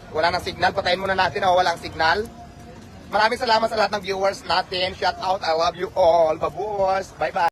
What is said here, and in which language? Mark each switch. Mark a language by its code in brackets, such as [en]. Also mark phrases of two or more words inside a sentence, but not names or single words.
[tl] Wala nang signal, patayin muna natin o walang signal. Maraming salamat sa lahat ng viewers natin. [en] Shout out, I love you all. Babuos, bye bye.